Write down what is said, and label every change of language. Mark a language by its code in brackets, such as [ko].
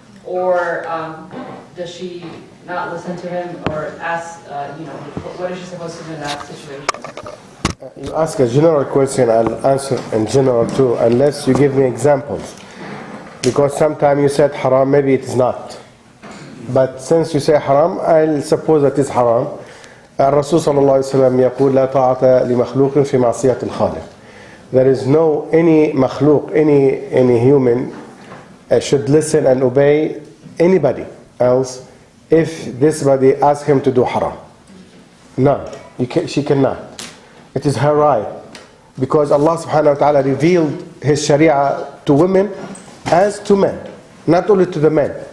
[en] Or does she not listen to him or ask, what is she supposed to do in that situation? You ask a general question, I'll answer in general too, unless you give me examples. Because sometimes you said haram, maybe it is not. But since you say haram, I'll suppose that it's haram. [ar] الرسول صلى الله عليه وسلم يقول لا طاعة لمخلوق في معصية الخالق. [en] There is no any makhluk, any human should listen and obey anybody else if this body asks him to do haram. No, she cannot. It is her right. Because Allah subhanahu wa ta'ala revealed His sharia to women as to men, not only to the men.